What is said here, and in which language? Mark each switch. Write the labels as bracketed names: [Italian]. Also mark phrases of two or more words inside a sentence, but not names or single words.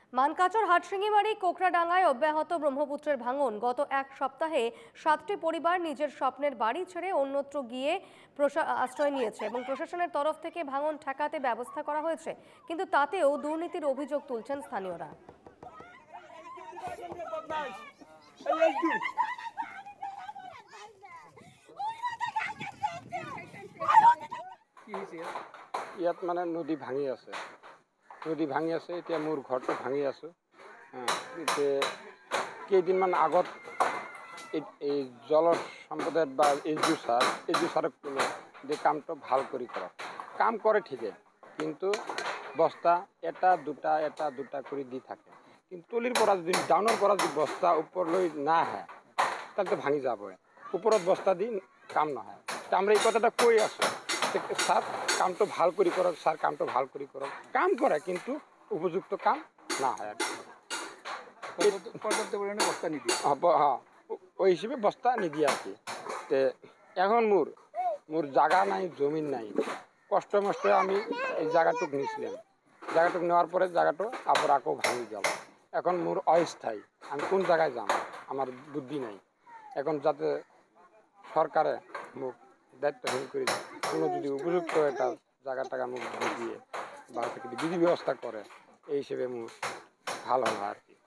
[Bangla] মানকাচর হাটশিঙিমারি কোকড়াডাঙ্গায় অব্যাহত ব্রহ্মপুত্রের ভাঙন। গত এক সপ্তাহে 7টি পরিবার নিজের স্বপ্নের বাড়ি ছেড়ে অন্যত্র গিয়ে আশ্রয় নিয়েছে এবং প্রশাসনের তরফ থেকে ভাঙন ঠেকাতে ব্যবস্থা করা হয়েছে, কিন্তু তাতেও দুর্নীতির অভিযোগ তুলছেন স্থানীয়রা। [Assamese] ইয়াত মানে নদী ভাঙি আছে, এতিয়া মোৰ ঘৰটো ভাঙি আছে। এতিয়া কেইদিনমান আগত এই জল সম্পদের বা এজু স্যারক যে কামটো ভাল কৰি কৰক, কাম কৰে ঠিকে, কিন্তু বস্তা এটা দুটা কৰি দি থাকে। কিন্তু তলিৰ পৰা যদি ডাউনৰ পৰা যদি বস্তা ওপৰলৈ না আহে তাহলে তো ভাঙি যাবই। ওপৰত বস্তা দি কাম নহয়। আমরা এই কথাটা কৈ আছোঁ, স্যার কামটো ভাল কৰি কৰক, স্যার কামটো ভাল কৰি কৰক। কাম কৰে কিন্তু উপযুক্ত কাম না হয় আর পর্যাপ্ত পরিমাণে বস্তা নিদিয়ে। [Bangla] হ্যাঁ, ওই হিসেবে বস্তা নিদিয়ে আর কি। এখন মোর জায়গা নাই, জমিন নাই, কষ্ট মষ্টে আমি এই জায়গাটুক নিয়েছিলাম। জায়গাটুক নেওয়ার পরে জায়গাটা আবার আকৌ ভাঙি গেল। এখন মোর অস্থায়ী, আমি কোন জায়গায় যাম আমার বুদ্ধি নাই। এখন যাতে সরকারে মোক দায়িত্বহীন করে কোনো যদি উপযুক্ত একটা জায়গা টাকা মোক দিয়ে বা বিধি ব্যবস্থা করে, এই হিসেবে মোর ভাল হল আর